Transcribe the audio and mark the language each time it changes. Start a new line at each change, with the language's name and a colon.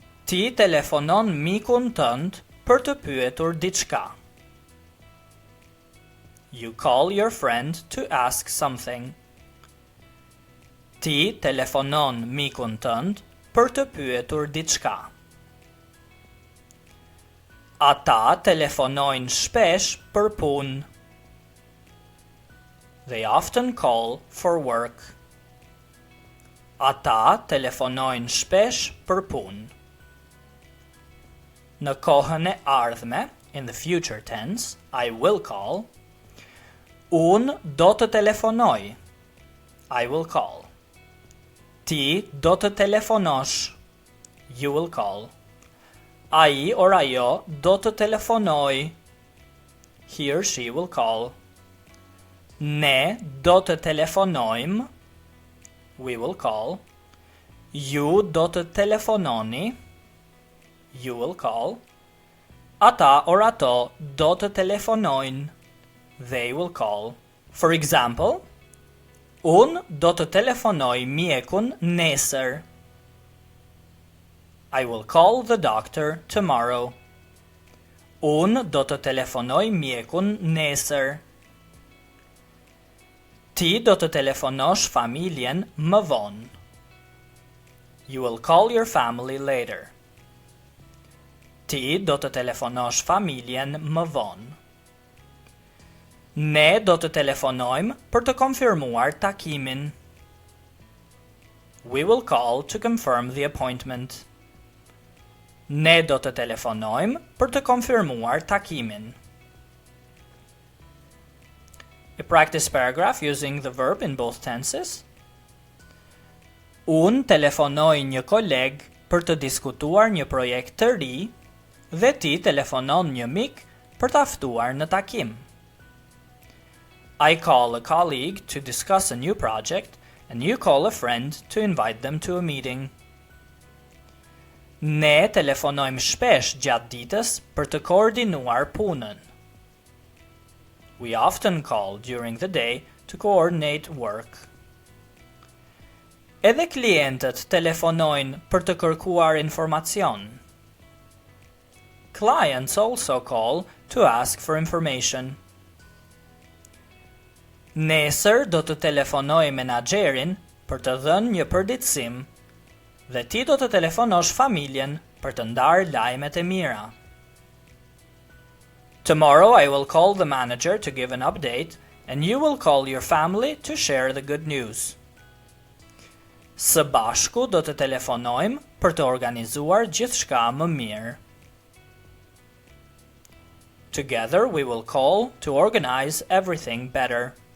Albanian: Ti telefonon mikun tënd për të pyetur diçka.
English: You call your friend to ask something.
Albanian: Ti telefonon mikun tënd për të pyetur diçka. Ata telefonojnë shpesh për punë.
English: They often call for work.
Albanian: Ata telefonojnë shpesh për punë. Në kohën e ardhme,
English: in the future tense, I will call.
Albanian: Unë do të telefonoj,
English: I will call.
Albanian: Ti do të telefonosh,
English: you will call.
Albanian: Ai or ajo do të telefonoj,
English: he or she will call.
Albanian: Ne do të telefonojmë,
English: we will call.
Albanian: Ju do të telefononi,
English: you will call.
Albanian: Ata or ato do të telefonojnë,
English: they will call. For example,
Albanian: unë do të telefonoj mjekun nesër.
English: I will call the doctor tomorrow.
Albanian: Unë do të telefonoj mjekun nesër. Ti do të telefonosh familjen më vonë.
English: You will call your family later.
Albanian: Ti do të telefonosh familjen më vonë. Ne do të telefonojmë për të konfirmuar takimin.
English: We will call to confirm the appointment.
Albanian: Ne do të telefonojmë për të konfirmuar takimin.
English: A practice paragraph using the verb in both tenses.
Albanian: Unë telefonoj një koleg për të diskutuar një projekt të ri dhe ti telefonon një mik për të ftuar në takim.
English: I call a colleague to discuss a new project and you call a friend to invite them to a meeting.
Albanian: Ne telefonojmë shpesh gjatë ditës për të koordinuar punën.
English: We often call during the day to coordinate work.
Albanian: Edhe klientët telefonojnë për të kërkuar informacion.
English: Clients also call to ask for information.
Albanian: Nesër do të telefonoj menaxherin për të dhënë një përditësim. Dhe ti do të telefonosh familjen për të ndarë lajmet e mira.
English: Tomorrow I will call the manager to give an update and you will call your family to share the good news.
Albanian: Së bashku do të telefonojmë për të organizuar gjithçka më mirë.
English: Together we will call to organize everything better.